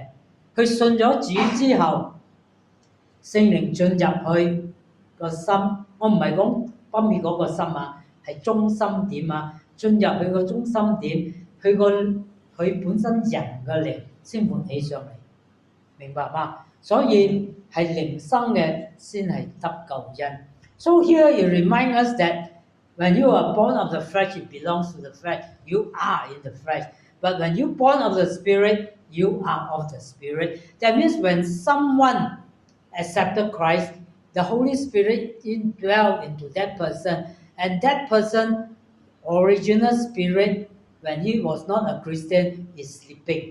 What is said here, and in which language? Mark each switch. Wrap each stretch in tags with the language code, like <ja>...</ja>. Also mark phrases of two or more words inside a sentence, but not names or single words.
<yue>佢信咗主之後，聖靈進入去個心，我唔係講分別嗰個心係中心點進入去個中心點，佢本身人嘅靈先活起上嚟，明白嗎？所以係靈生嘅先係得救恩。</yue> <en>So here you remind us that when you are born of the flesh, it belongs to the flesh. You are in the flesh. But when you born of the Spirit, you are of the Spirit. That means when someone accepted Christ, the Holy Spirit indwelt into that person, and that person original spirit, when he was not a Christian, is sleeping.</en>